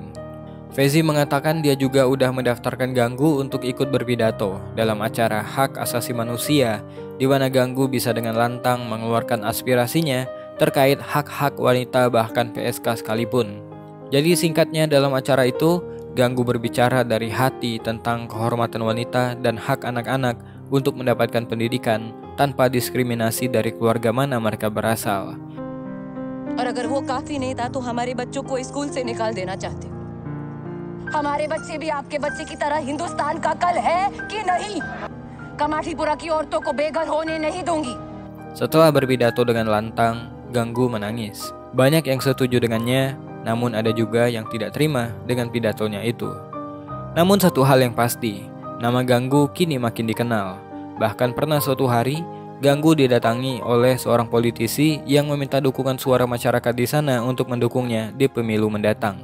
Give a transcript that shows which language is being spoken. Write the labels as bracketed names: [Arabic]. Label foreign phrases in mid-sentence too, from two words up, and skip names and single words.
[Indonesian] Fezi mengatakan dia juga udah mendaftarkan Ganggu untuk ikut berpidato dalam acara hak asasi manusia, di mana Ganggu bisa dengan lantang mengeluarkan aspirasinya terkait hak-hak wanita bahkan PSK sekalipun. Jadi singkatnya dalam acara itu, Ganggu berbicara dari hati tentang kehormatan wanita dan hak anak-anak untuk mendapatkan pendidikan tanpa diskriminasi dari keluarga mana mereka berasal. [Hindi] और अगर वो काफी नहीं था तो हमारे बच्चों को स्कूल से निकाल देना चाहते हो। हमारे बच्चे भी आपके बच्चे की तरह हिंदुस्तान का कल है कि नहीं? कमाठीपुरा की औरतों को बेघर होने नहीं दूंगी. [Indonesian] Setelah berpidato dengan lantang, Ganggu menangis. Banyak yang setuju dengannya, namun ada juga yang tidak terima dengan pidatonya itu. Namun satu hal yang pasti, nama Ganggu kini makin dikenal. Bahkan pernah suatu hari, Ganggu didatangi oleh seorang politisi yang meminta dukungan suara masyarakat di sana untuk mendukungnya di pemilu mendatang.